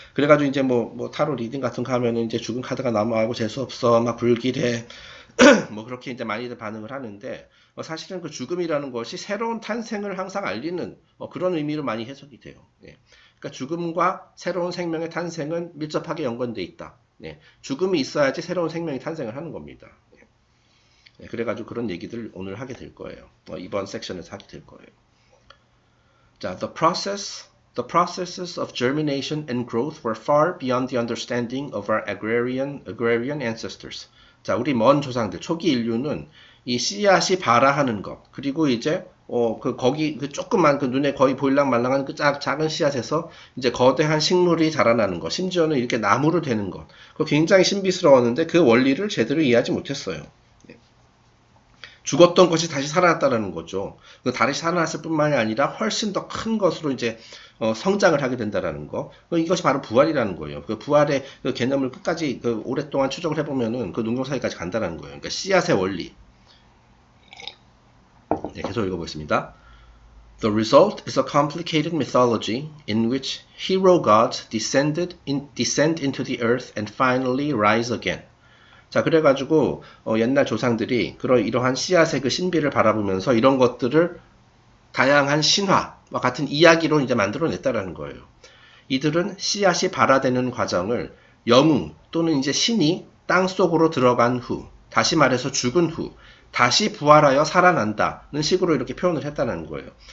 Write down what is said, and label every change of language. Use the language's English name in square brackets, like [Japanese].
[Korean] 그래가지고 이제 뭐 타로 리딩 같은 거 하면은 이제 죽음 카드가 나와고 재수없어, 막 불길해, 뭐 그렇게 이제 많이들 반응을 하는데, 사실은 그 죽음이라는 것이 새로운 탄생을 항상 알리는 그런 의미로 많이 해석이 돼요. 예. 그러니까 죽음과 새로운 생명의 탄생은 밀접하게 연관돼 있다. 네, 죽음이 있어야지 새로운 생명이 탄생을 하는 겁니다. 네, 그래가지고 그런 얘기들을 오늘 하게 될 거예요. 이번 섹션에서 하게 될 거예요. [English] 자, the processes of germination and growth were far beyond the understanding of our agrarian ancestors. [Korean] 자, 우리 먼 조상들, 초기 인류는 이 씨앗이 발아하는 것, 그리고 이제 그 조그만 그 눈에 거의 보일랑 말랑한 그 작은 씨앗에서 이제 거대한 식물이 자라나는 것, 심지어는 이렇게 나무로 되는 것, 그거 굉장히 신비스러웠는데 그 원리를 제대로 이해하지 못했어요. 죽었던 것이 다시 살아났다는 거죠. 다시 살아났을 뿐만이 아니라 훨씬 더 큰 것으로 이제 성장을 하게 된다라는 거. 이것이 바로 부활이라는 거예요. 그 부활의 그 개념을 끝까지 오랫동안 추적을 해보면은 그 농경사회까지 간다라는 거예요. 그러니까 씨앗의 원리. 네, 계속 읽어보겠습니다. [English] The result is a complicated mythology in which hero gods descend into the earth and finally rise again. [Korean] 자, 그래가지고 옛날 조상들이 이러한 씨앗의 그 신비를 바라보면서 이런 것들을 다양한 신화와 같은 이야기로 이제 만들어냈다라는 거예요. 이들은 씨앗이 발아되는 과정을 영웅 또는 이제 신이 땅 속으로 들어간 후, 다시 말해서 죽은 후 다시 부활하여 살아난다는 식으로 이렇게 표현을 했다는 거예요.